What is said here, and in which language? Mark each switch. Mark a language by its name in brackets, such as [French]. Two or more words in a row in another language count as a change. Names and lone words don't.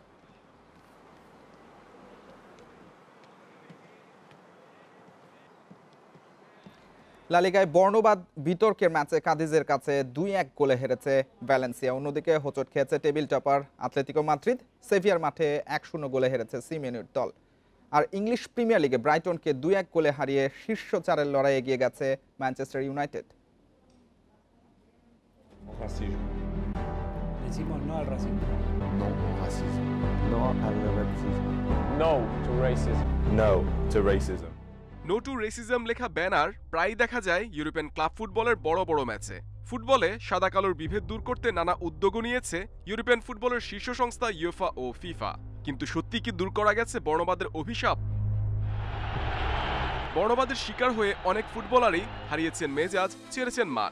[Bangla] লা লিগায় বর্ণবাদ বিতর্কের ম্যাচে কাদিজের কাছে 2-1 গোলে হেরেছে ভ্যালেন্সিয়া। অন্যদিকে হোঁচট খেয়েছে টেবিল টপার আতলেতিকো মাদ্রিদ। সেভিয়ার মাঠে 1-0 গোলে হেরেছে সিমেনের দল। আর ইংলিশ প্রিমিয়ার লিগে ব্রাইটনকে 2-1 গোলে হারিয়ে শীর্ষ 4-এর লড়াই এগিয়ে গেছে ম্যানচেস্টার ইউনাইটেড। [Spanish] Racismo. Decimos no al racismo. No al racismo. No al racismo. [English] No to racism. No to racism. no to racism [Bangla] লেখা ব্যানার প্রায়ই দেখা যায় ইউরোপিয়ান ক্লাব ফুটবলের বড় বড় ম্যাচে। ফুটবলে সাদা কালোর বিভেদ দূর করতে নানা উদ্যোগও নিয়েছে ইউরোপিয়ান ফুটবলের শীর্ষ সংস্থা ইউএফা ও ফিফা। কিন্তু সত্যি কি দূর করা গেছে বর্ণবাদের অভিশাপ? বর্ণবাদের শিকার হয়ে অনেক ফুটবলারই হারিয়েছেন মেজাজ, ছেড়েছেন মাঠ।